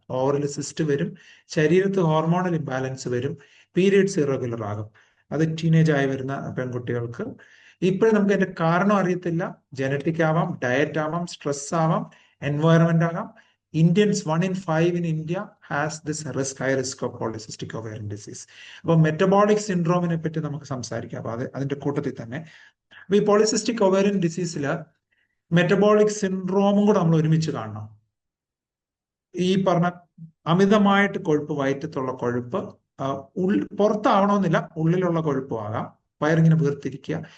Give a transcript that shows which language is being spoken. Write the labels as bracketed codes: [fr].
[ml] ഓവറിൽ സിസ്റ്റ് വരും, ശരീരത്ത് ഹോർമോണൽ ഇംബാലൻസ് വരും, പീരിയഡ്സ് ഇറഗുലർ ആകും. അത് ടീനേജ് ആയി വരുന്ന പെൺകുട്ടികൾക്ക്. ഇപ്പോഴും നമുക്ക് അതിന്റെ കാരണം അറിയത്തില്ല. ജനറ്റിക് ആവാം, ഡയറ്റ് ആവാം, സ്ട്രെസ് ആവാം, എൻവയറമെന്റ് ആകാം. [en] Indians, 1 in 5 in India has this high risk of polycystic ovarian disease. [ml] അപ്പോൾ മെറ്റബോളിക് സിൻഡ്രോമിനെ പറ്റി നമുക്ക് സംസാരിക്കാം. അപ്പൊ അതിന്റെ കൂട്ടത്തിൽ തന്നെ ഈ പോളിസിസ്റ്റിക് ഒവേറിയൻ ഡിസീസിൽ മെറ്റബോളിക് സിൻഡ്രോമും കൂടെ നമ്മൾ ഒരുമിച്ച് കാണണം. ഈ പറഞ്ഞ അമിതമായിട്ട് കൊഴുപ്പ്, വയറ്റത്തുള്ള കൊഴുപ്പ് പുറത്താവണമെന്നില്ല, ഉള്ളിലുള്ള കൊഴുപ്പും ആകാം. വയറിങ്ങനെ വീർത്തിരിക്കുക.